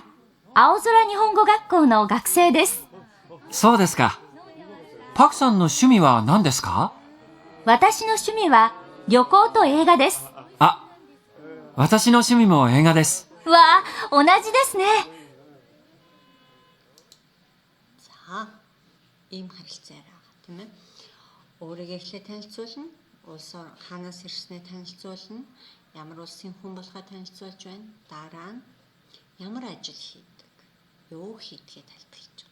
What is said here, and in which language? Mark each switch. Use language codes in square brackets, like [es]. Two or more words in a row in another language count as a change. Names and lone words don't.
[ja] 青空日本語学校の学生です。そうですか。パクさんの趣味は何ですか？私の趣味は旅行と映画です。あ、私の趣味も映画です。わあ、同じですね。 [mn] За, ийм харилцаар байгаа тийм ээ. Өөрийгөө эхлээд танилцуулна, улс хаанаас ирснээ танилцуулна, ямар улсын хүн болохоо танилцуулж байна. Дараа нь ямар ажил хийдэг, юу хийдгээ тайлбарлаж байгаа.